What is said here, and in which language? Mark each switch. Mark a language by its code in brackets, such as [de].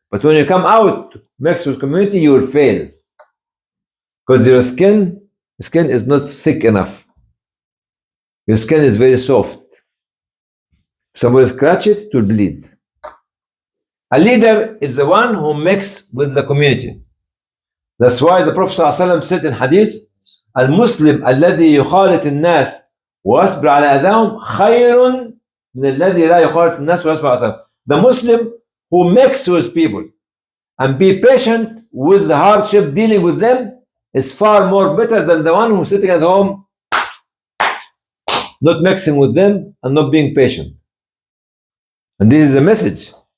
[en] But when you come out to mix with community, you will fail. Because your skin is not thick enough. Your skin is very soft. If somebody scratch it, it will bleed. A leader is the one who mixes with the community. That's why the Prophet ﷺ said in hadith, [ar] المسلم الذي يخالط الناس ويصبر على أذاهم خير من الذي لا يخالط الناس ويصبر على أذاهم. [en] The Muslim who mixes with people and be patient with the hardship dealing with them is far more better than the one who's sitting at home not mixing with them and not being patient. And this is the message.